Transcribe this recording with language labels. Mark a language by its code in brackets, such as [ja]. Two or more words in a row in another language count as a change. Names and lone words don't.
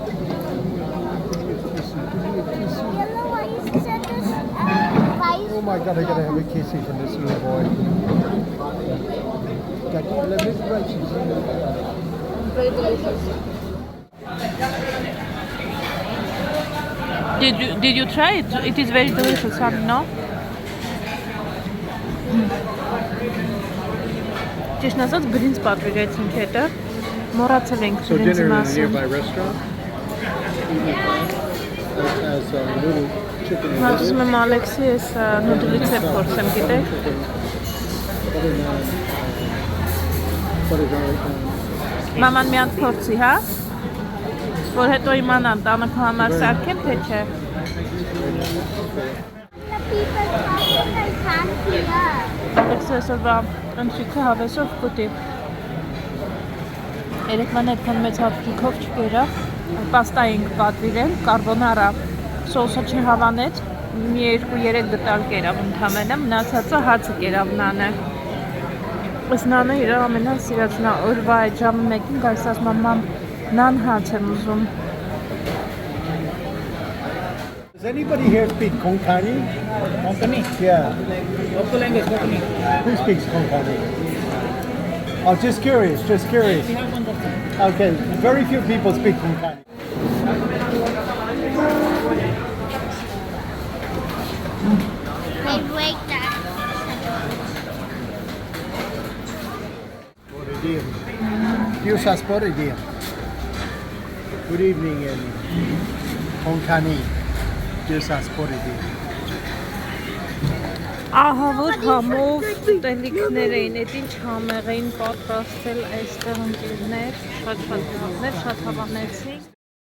[en] Yellow rice that is rice. Oh my God, I gotta have a kissy from this little boy. Daddy, lemon rice is Very delicious. Did you try it? It is very delicious, no? [hy] Ճիշտ ասած բրինձ պատվիրեցինք հետը, մոռացել ենք [en] So [hy] բրինձի [en] dinner in a [hy] մասին։ [en] nearby restaurant that has noodle chicken and [hy] Ասում եմ Ալեքսի ես նուդլից է փորձեմ, գիտեք։ [en] butter garlic. [hy] Մաման մի հատ փորձի, հա? Որ հետո իմանամ տանիքը համար սարքեմ, թե չէ։ [en] The people talking, I can't hear. [hy] Ալեքսը այսօրվա ընթրիքը հավեսով կուտի։ Երեկման այդքան մեծ հապկիքով չկերա, պաստա էինք պատվիրել, կարբոնարա սոսը չհավանեց, մի 2-3 դտալ կերավ ընդամենը, մնացածը հացը կերավ նանը։ Ըստ նանը իր ամենասիրածն է, օրվա այդ ժամը 1-ին գալիս ասում է մամ նան հաց եմ ուզում։ [en] Does anybody here speak Konkani? Konkani? Yeah. Local language, Konkani. Who speaks Konkani? Oh, just curious, just curious. We have one person. Okay, very few people speak Konkani. They break that. Good evening in Konkani. [hy] Ահա որ համով ուտելիքներ էին, այդ ինչ համեղ էին պատրաստել այստեղ ընկերներ, շատ հավանեցի։